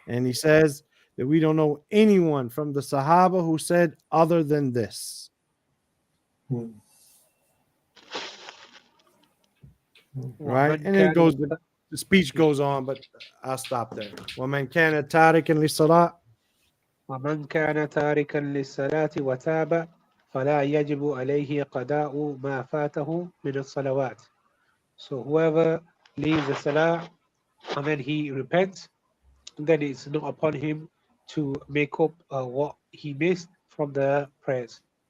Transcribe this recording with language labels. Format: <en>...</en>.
<en>And he says that we don't know anyone from the Sahaba who said other than this. Hmm. Right?</en> <ar>ومن</ar> <en>And it</en> <ar>كان</ar> <en>goes, the speech goes on, but I'll stop there.</en> <ar>وَمَنْ كَانَ تَارِكًا لِلصَّلَاةِ ومن كان تاركا للصلاة وتاب فلا يجب عليه قضاء ما فاته من الصلوات.</ar> <en>So whoever leaves the salah and then he repents, then it's not upon him to make up what he missed from the prayers.</en>